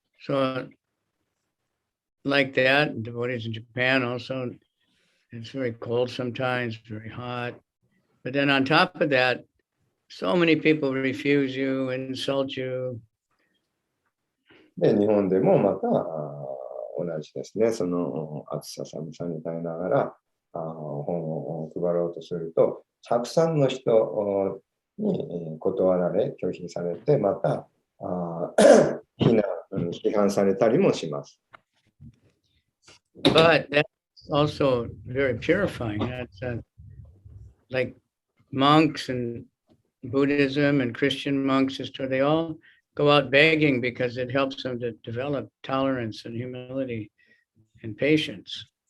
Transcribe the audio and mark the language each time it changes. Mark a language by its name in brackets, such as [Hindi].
[English] So, like that, devotees in Japan also, it's very cold sometimes, very hot. But then on top of that, so many people refuse you, insult you. [Japanese] で、日本でもまた同じですね、その暑さ、寒さに耐えながら本を配ろうとすると、たくさんの人に断られ、拒否されて、また批判されたりもします。 [English] But that's also very purifying. That's like monks and Buddhism and Christian monks, they all go out begging because it helps them to develop tolerance and humility and patience.